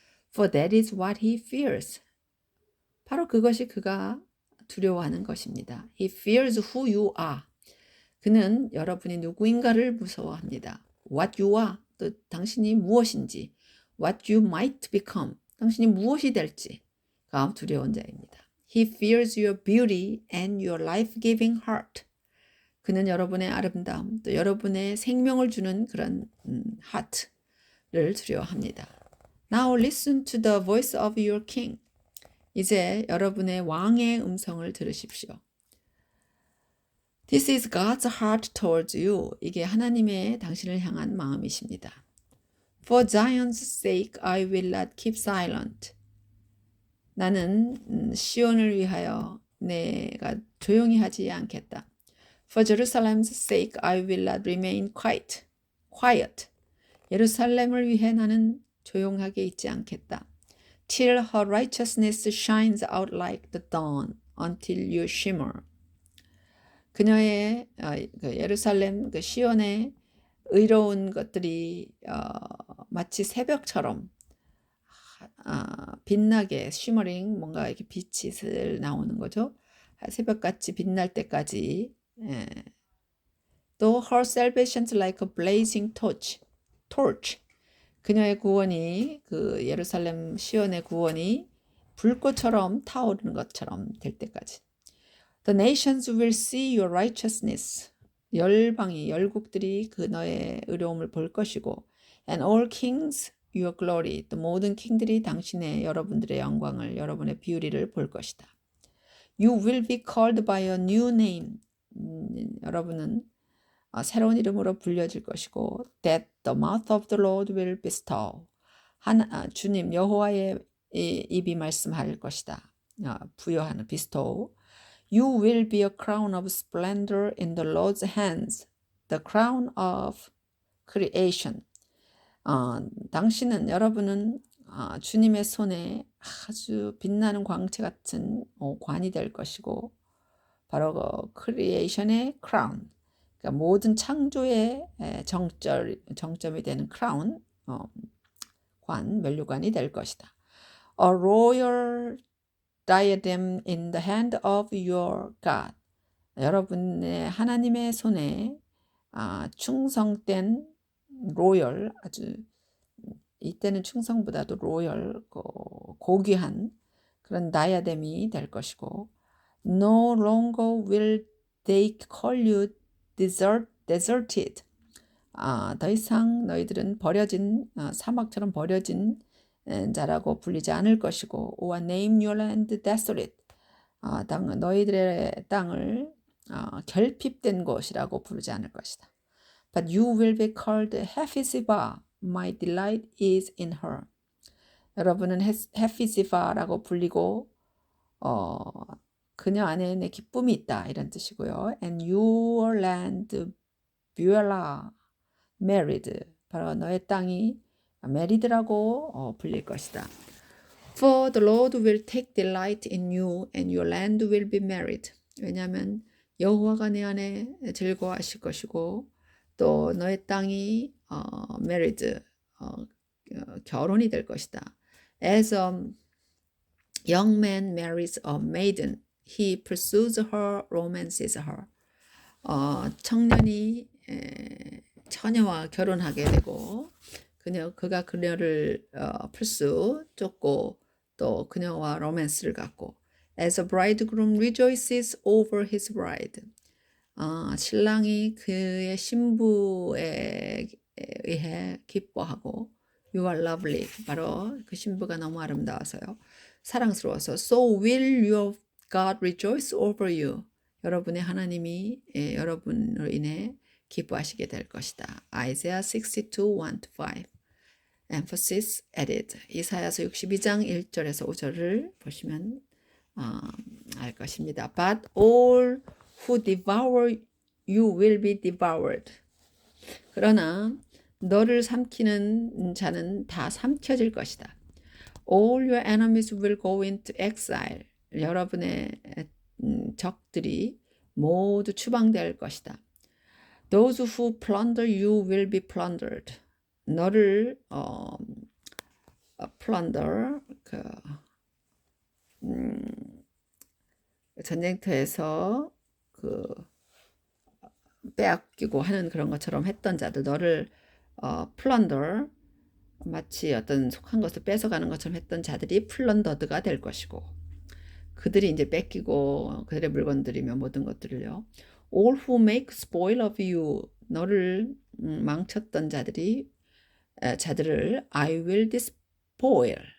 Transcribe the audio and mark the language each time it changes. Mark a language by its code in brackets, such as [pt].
[en] For that is what he fears. [ko] 바로 그것이 그가 두려워하는 것입니다. [en] He fears who you are. [ko] 그는 여러분이 누구인가를 무서워합니다. [en] What you are, [ko] 또 당신이 무엇인지, [en] what you might become, [ko] 당신이 무엇이 될지가 두려운 자입니다. [en] He fears your beauty and your life-giving heart. [ko] 그는 여러분의 아름다움, 또 여러분의 생명을 주는 그런 heart를 두려워합니다. [en] Now listen to the voice of your king. [ko] 이제 여러분의 왕의 음성을 들으십시오. [en] This is God's heart towards you. [ko] 이게 하나님의 당신을 향한 마음이십니다. [en] For Zion's sake, I will not keep silent. [ko] 나는 시온을 위하여 내가 조용히 하지 않겠다. [en] For Jerusalem's sake, I will not remain quiet. [ko] 예루살렘을 위해 나는 조용하게 있지 않겠다. [en] Till her righteousness shines out like the dawn, until you shimmer. [ko] 그녀의 그 예루살렘, 그 시온의 의로운 것들이 마치 새벽처럼 빛나게, shimmering, 뭔가 이렇게 빛이 슬 나오는 거죠. 새벽같이 빛날 때까지. [en] 또 her salvation's like a blazing torch. [ko] 그녀의 구원이, 그 예루살렘 시온의 구원이 불꽃처럼 타오르는 것처럼 될 때까지. [en] The nations will see your righteousness. [ko] 열국들이 그 너의 의로움을 볼 것이고, [en] and all kings your glory. [ko] 또 모든 킹들이 당신의, 여러분들의 영광을, 여러분의 비우리를 볼 것이다. [en] You will be called by a new name. [ko] 여러분은 새로운 이름으로 불려질 것이고, [en] that the mouth of the Lord will bestow. [ko] 주님 여호와의 입이 말씀할 것이다. 부여하는 bestow. [en] You will be a crown of splendor in the Lord's hands, the crown of creation. [ko] 당신은, 여러분은 주님의 손에 아주 빛나는 광채 같은 관이 될 것이고 바로 그 크리에이션의 크라운, 그러니까 모든 창조의 정점이 되는 크라운, 면류관이 될 것이다. [en] A royal diadem in the hand of your God. [ko] 여러분의 하나님의 손에 충성된 로열, 아주 이때는 충성보다도 로열, 고귀한 그런 다이아뎀이 될 것이고, [en] No longer will they call you deserted. [ko] 더 이상 너희들은 버려진 사막처럼 버려진 자라고 불리지 않을 것이고, [en] or name your land desolate. [ko] 너희들의 땅을 결핍된 곳이라고 부르지 않을 것이다. [en] But you will be called Hephzibah. My delight is in her. [ko] 여러분은 헤피지바라고 불리고 그녀 안에 내 기쁨이 있다 이런 뜻이고요. [en] And your land Beulah married. [ko] 바로 너의 땅이 메리드라고 불릴 것이다. [en] For the Lord will take delight in you and your land will be married. [ko] 왜냐하면 여호와가 내 안에 즐거워하실 것이고 또 너의 땅이 married, 결혼이 될 것이다. [en] As a young man marries a maiden, he pursues her, romances her. [ko] 청년이 처녀와 결혼하게 되고 그가 그녀를 pursue, 쫓고 또 그녀와 로맨스를 갖고 [en] As a bridegroom rejoices over his bride. [ko] 신랑이 그의 신부에 의해 기뻐하고 [en] You are lovely. [ko] 바로 그 신부가 너무 아름다워서요. 사랑스러워서 [en] So will your God rejoice over you. [ko] 여러분의 하나님이 여러분으로 인해 기뻐하시게 될 것이다. [en] Isaiah 62, 1-5. Emphasis added. [ko] 이사야서 62장 1절에서 5절을 보시면 알 것입니다. [en] But all who devour you will be devoured. [ko] 그러나 너를 삼키는 자는 다 삼켜질 것이다. [en] All your enemies will go into exile. [ko] 여러분의 적들이 모두 추방될 것이다. [en] Those who plunder you will be plundered. [ko] 너를 plunder, 전쟁터에서 빼앗기고 하는 그런 것처럼 했던 자들, 너를 plunder, 마치 어떤 속한 것을 뺏어가는 것처럼 했던 자들이 플런더드가 될 것이고 그들이 이제 뺏기고 그들의 물건들이며 모든 것들을요. [en] All who make spoil of you. [ko] 너를 망쳤던 자들을 [en] I will despoil.